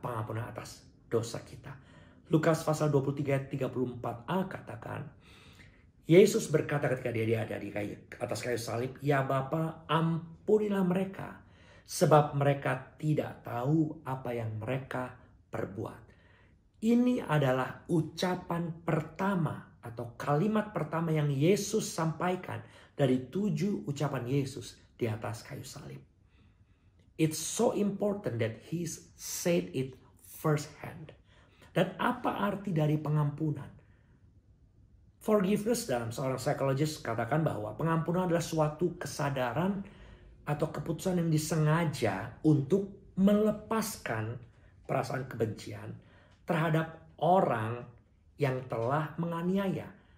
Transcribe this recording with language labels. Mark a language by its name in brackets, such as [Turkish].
[Indonesian] Pengampunan atas dosa kita. Lukas pasal 23 34a katakan, Yesus berkata ketika dia ada di atas kayu salib, ya Bapa, ampunilah mereka, sebab mereka tidak tahu apa yang mereka perbuat. Ini adalah ucapan pertama atau kalimat pertama yang Yesus sampaikan dari 7 ucapan Yesus di atas kayu salib. [English] It's so important that He said it first hand. [Indonesian] Dan apa arti dari pengampunan? Forgiveness dalam seorang psikologis katakan bahwa pengampunan adalah suatu kesadaran atau keputusan yang disengaja untuk melepaskan perasaan kebencian terhadap orang yang telah menganiaya.